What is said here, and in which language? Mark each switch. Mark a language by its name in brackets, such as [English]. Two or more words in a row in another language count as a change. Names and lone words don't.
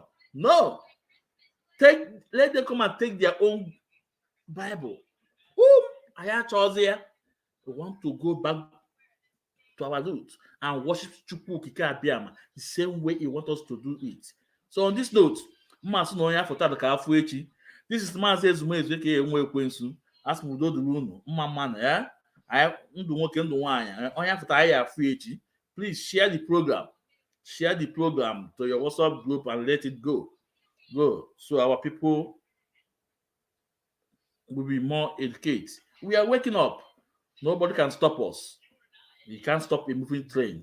[English] No. Let them come and take their own Bible. I have chosen here. We want to go back to our roots and worship Chukwu Okike Abiyama the same way He wants us to do it. So on this note, [Igbo] mmasị na onye afọ taa ka afọ echi. [English] This is Maazị Ezumezu aka Enwe Ekwensu. [Igbo] Asị m udo dịrị unu, mma mmanụ ya. Anyị ndụ nwoke ndụ nwaanyị, onye afọ taa anyị afọ echi. [English] Please share the program. Share the program to your WhatsApp group and let it go. So our people will be more educated. We are waking up. Nobody can stop us. You can't stop a moving train.